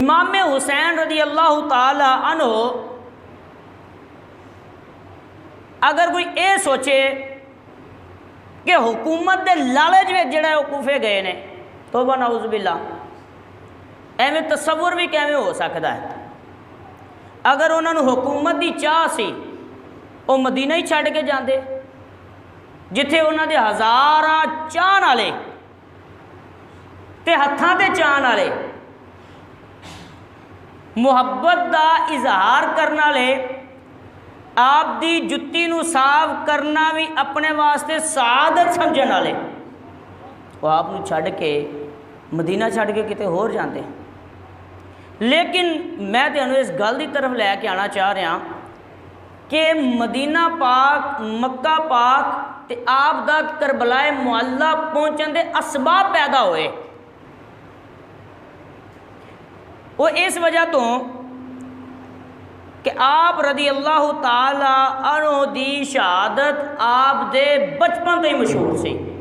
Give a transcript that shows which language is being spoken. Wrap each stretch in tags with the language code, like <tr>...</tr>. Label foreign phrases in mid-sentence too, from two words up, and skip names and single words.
<pa>امام حسین</pa> <ar>رضی اللہ تعالی عنہ</ar> <pa>اگر کوئی اے سوچے کہ حکومت دے لالچ میں جڑا وہ کوفے گئے نے، توبہ</pa> <ar>نعوذ باللہ،</ar> <pa>ایویں تصور بھی کیویں ہو سکتا ہے؟ اگر انہوں نے حکومت دی چاہ سی وہ مدینہ ہی چھڑ کے جاندے جتھے انہوں دے ہزاراں چاہن والے تے ہتھاں تے چاہن والے محبت دا اظہار کرنا لے، آپ دی جتی نو صاف کرنا بھی اپنے واسطے سعادت سمجھن والے، وہ آپ نو چھڑ کے مدینہ چھڑ کے کتے ہور جاندے۔ لیکن میں تانوں اس گل دی طرف لے کے آنا چاہ رہا کہ مدینہ پاک، مکہ پاک تے آپ دا کربلائے معلیٰ پہنچن دے اسباب پیدا ہوئے۔ وہ اس وجہ تو کہ آپ</pa> <ar>رضی اللہ تعالی عنہ</ar> <pa>دی شہادت آپ دے بچپن تے مشہور سی۔</pa>